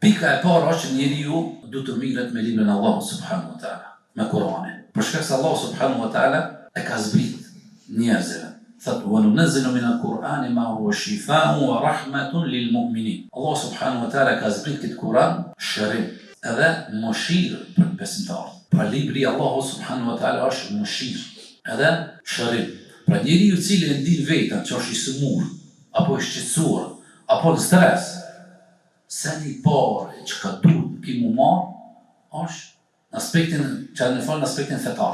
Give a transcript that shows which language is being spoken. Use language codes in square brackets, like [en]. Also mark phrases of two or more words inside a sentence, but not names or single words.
[sq] Pika e parë është që njeriu duhet të mirret me librin e Allahut [ar] سبحانه وتعالى, [sq] me Kur'anin. Për shkak se Allah [ar] سبحانه وتعالى [sq] e ka zbrit njerëzve. Thotë: [ar] "وننزل من القرآن ما هو شفاء ورحمة للمؤمنين." [sq] Allah [ar] سبحانه وتعالى [sq] ka zbrit këtë Kur'an shërim edhe mëshirë për besimtarët. Pra libri i Allahut [ar] سبحانه وتعالى [sq] është mëshirë edhe shërim. Pra njeriu i cili e ndin vetën që është i sëmur, apo i shqetësuar, apo në stres, seni i parë që ka duhet kimu marë është në aspektin, që në falë në aspektin fetar.